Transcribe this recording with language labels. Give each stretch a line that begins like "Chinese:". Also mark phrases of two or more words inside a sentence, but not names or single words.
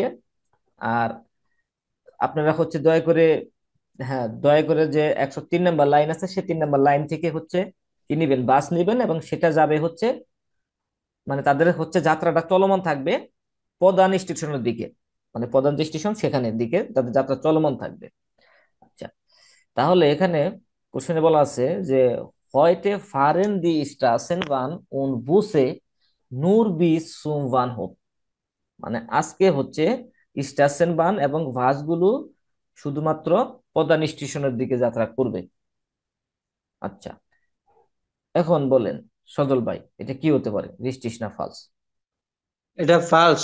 Bangla: আর আপনারা হচ্ছে দয়া করে, হ্যাঁ দয়া করে যে 103 নম্বর লাইন আছে সে 3 নম্বর লাইন থেকে হচ্ছে কি নিবেন, বাস নিবেন, এবং সেটা যাবে হচ্ছে মানে তাদের হচ্ছে যাত্রাটা চলমান থাকবে প্রধান স্টেশনের দিকে, মানে প্রধান যে স্টেশন সেখানের দিকে তাদের যাত্রা চলমান থাকবে। আচ্ছা তাহলে এখানে কোশ্চেনে বলা আছে যে
German: heute fahren die Straßenbahn und Busse nur bis zum Bahnhof,
Bangla: মানে আজকে হচ্ছে স্টেশন বান এবং বাসগুলো শুধুমাত্র প্রধান স্টেশনের দিকে যাত্রা করবে। আচ্ছা এখন বলেন সজল ভাই, এটা কি হতে পারে, রিস্টিস না ফালস? এটা ফালস।